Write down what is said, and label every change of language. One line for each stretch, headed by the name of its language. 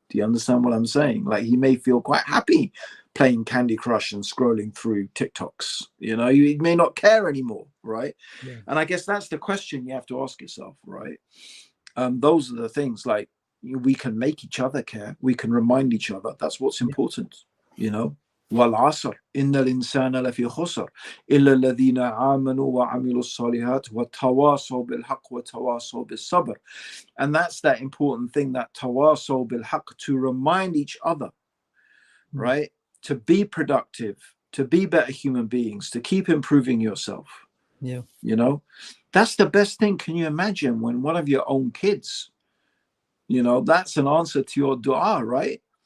English: Do you understand what I'm saying? Like he may feel quite happy playing Candy Crush and scrolling through TikToks. You may not care anymore, right? Yeah. And I guess that's the question you have to ask yourself, right? Those are the things, like we can make each other care. We can remind each other. That's what's Yeah. important, you know.
Arabic: والعصر إن الإنسان لفي خسر إلا الذين آمنوا وعملوا الصالحات وتواصوا بالحق وتواصوا بالصبر.
English: And that's that important thing, that tawasaw bil haqq, to remind each other, right? To be productive, to be better human beings, to keep improving yourself. Yeah. That's the best thing. Can you imagine when one of your own kids, that's an answer to your dua, right?